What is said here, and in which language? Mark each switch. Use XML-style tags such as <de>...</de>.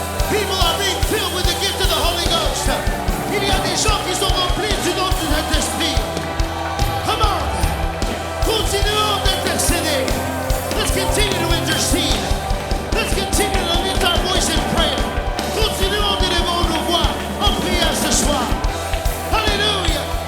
<en>People are being filled with the gift of the Holy Ghost.</en> <fr>Il y a des gens qui sont remplis du nom du Saint-Esprit.</fr> <en>Come on.</en> <fr>Continuons d'intercéder.</fr> <en>Let's continue to intercede. Let's continue to lift our voice in prayer.</en> <fr>Continuons d'élever nos voix en prière ce soir. Hallelujah.</fr>